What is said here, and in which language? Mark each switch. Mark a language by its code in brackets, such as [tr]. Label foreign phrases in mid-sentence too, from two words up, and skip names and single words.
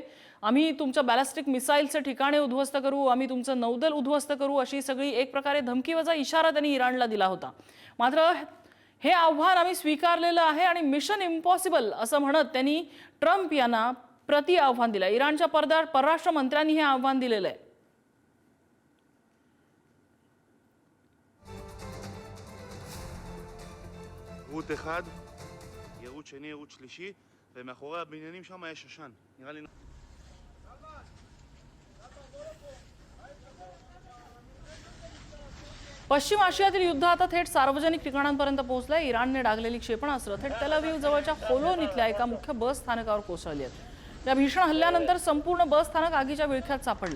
[mr] आम्ही तुमच्या बॅलिस्टिक मिसाईलचे ठिकाणे उद्ध्वस्त करू, आम्ही तुमचं नौदल उद्ध्वस्त करू, अशी सगळी एक प्रकारे धमकीवजा इशारा त्यांनी इराणला दिला होता। मात्र हे आव्हान आम्ही स्वीकारलेलं आहे आणि [en] mission impossible [mr] असं म्हणत त्यांनी ट्रम्प यांना प्रति आव्हान दिलं। इराणच्या परराष्ट्र मंत्र्यांनी हे आव्हान दिलेलं आहे। [he] יירוט אחד, יירוט שני, יירוט שלישי, ומאחורי הבניינים שם יש עשן. נראה לי... [mr] पश्चिम आशियातील युद्ध आता थेट सार्वजनिक ठिकाणांपर्यंत पोहोचलंय। इराणने डागलेली क्षेपणास्त्र थेट तेल अवीव जवळच्या होलोन इथल्या एका मुख्य बस स्थानकावर कोसळली आहेत। या भीषण हल्ल्यानंतर संपूर्ण बस स्थानक आगीच्या विळख्यात सापडलंय।